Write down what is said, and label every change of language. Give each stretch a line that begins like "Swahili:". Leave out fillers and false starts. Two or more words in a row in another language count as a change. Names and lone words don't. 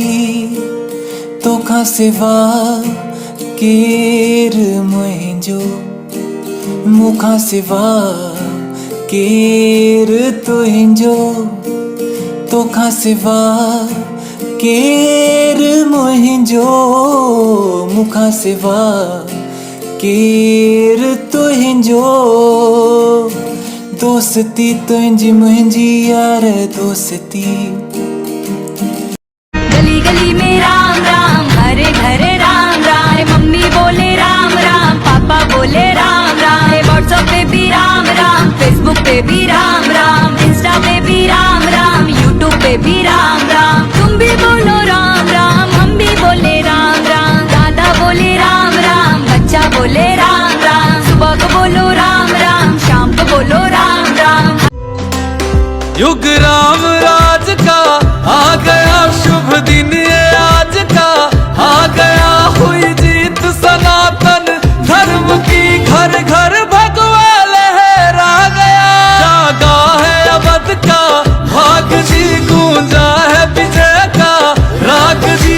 Sindhi: तोखां सिवा केर मुंहिंजो, मूंखां सिवा केर तुंहिंजो, तोखां सिवा केर मुंहिंजो, मूंखां सिवा केर तुंहिंजो। दोस्ती तुंहिंजी मुंहिंजी यार दोस्ती।
Hindi: गली गली में राम राम, हरे घरे राम राम। मम्मी बोले राम राम, पापा बोले राम राम। व्हाट्सएप पे भी राम राम, फेसबुक पे भी राम राम, इंस्टा पे भी राम राम, यूट्यूब पे भी राम राम। तुम भी बोलो राम राम, हम भी बोले राम राम। दादा बोले राम राम, बच्चा बोले राम राम। सुबह को बोलो राम राम, शाम को बोलो राम राम। युग राम राज का आ गया शुभ दिन ये आज का, आ गया हुई जीत सनातन धर्म की, घर घर भगवा लहरा गया। जागा है अवध का भाग जी, गूंजा है विजय का राग जी।